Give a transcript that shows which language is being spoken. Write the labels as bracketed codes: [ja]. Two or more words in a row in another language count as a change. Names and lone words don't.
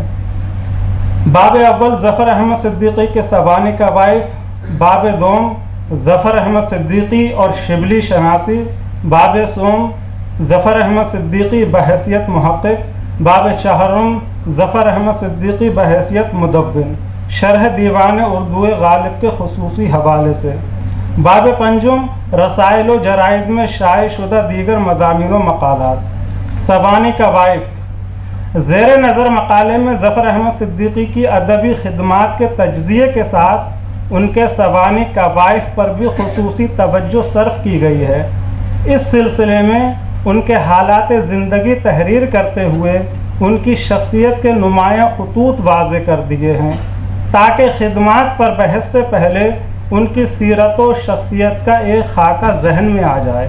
[ur] باب اول ظفر احمد صدیقی کے سوانح قوائف، باب دوم ظفر احمد صدیقی اور شبلی شناسی، باب سوم ظفر احمد صدیقی بحیثیت محقق، باب چہارم ظفر احمد صدیقی بحیثیت مدون، شرح دیوان اردو غالب کے خصوصی حوالے سے۔ باب پنجم رسائل و جرائد میں شائع شدہ دیگر مضامین و مقالات۔ سوانح کوائف۔ زیر نظر مقالے میں ظفر احمد صدیقی کی ادبی خدمات کے تجزیے کے ساتھ ان کے سوانح کوائف پر بھی خصوصی توجہ صرف کی گئی ہے۔ اس سلسلے میں ان کے حالات زندگی تحریر کرتے ہوئے ان کی شخصیت کے نمایاں خطوط واضح کر دیے ہیں تاکہ خدمات پر بحث سے پہلے ان کی سیرت و شخصیت کا ایک خاکہ ذہن میں آ جائے۔